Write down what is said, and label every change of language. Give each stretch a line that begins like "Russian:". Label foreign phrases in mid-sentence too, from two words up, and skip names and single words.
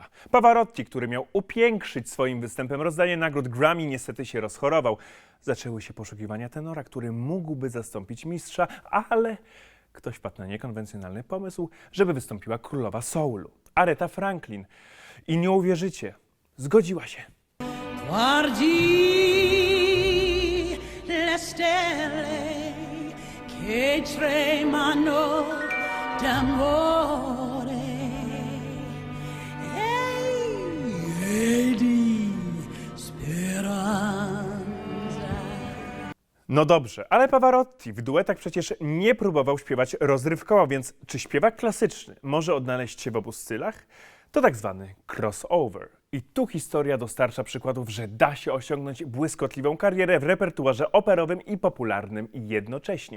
Polish: Pavarotti, który miał upiększyć swoim występem rozdanie nagród Grammy, niestety się rozchorował. Zaczęły się poszukiwania tenora, który mógłby zastąpić mistrza, ale ktoś wpadł na niekonwencjonalny pomysł, żeby wystąpiła królowa soulu, Aretha Franklin. I nie uwierzycie, zgodziła się.
Italian: Guardi le stelle che tremano d'amore e di speranza.
Polish: No dobrze, ale Pavarotti w duetach przecież nie próbował śpiewać rozrywkowo, więc czy śpiewak klasyczny może odnaleźć się w obu stylach? To tak zwany crossover. I tu historia dostarcza przykładów, że da się osiągnąć błyskotliwą karierę w repertuarze operowym i popularnym jednocześnie.